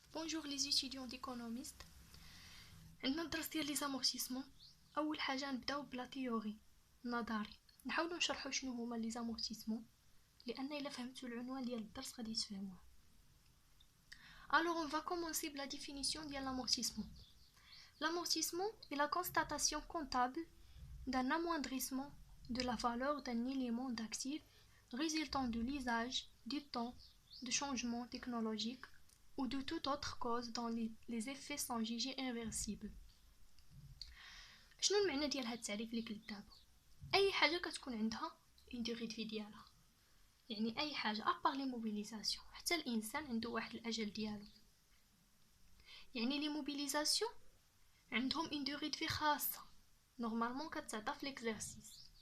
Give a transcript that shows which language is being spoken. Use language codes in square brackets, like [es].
[fr] Bonjour les étudiants d'économistes. [ar] عندنا الدرس ديال لي زامورتيسمون. اول حاجه نبداو بلا تيوري النظري، نحاولوا نشرحوا شنو هما لي زامورتيسمون لان الا فهمتوا العنوان ديال الدرس غادي تفهموه. [fr] Alors on va commencer par la définition de l'amortissement. L'amortissement est la constatation comptable d'un amoindrissement de la valeur d'un élément d'actif résultant de l'usage, du temps, de changements technologiques ou de toute autre cause dont les effets sont jugés irréversibles. [ar] شنو المعنى ديال هاد التعريف اللي قلت دابا؟ اي حاجه كتكون عندها [fr] une durée de vie [ar] ديالها، يعني اي حاجه ابار لي موبيليزاسيون، حتى الانسان عنده واحد الاجل ديالو. يعني لي موبيليزاسيون عندهم [fr] une durée de vie [ar] خاصه نورمالمون كتعطى في ليكزارسيس.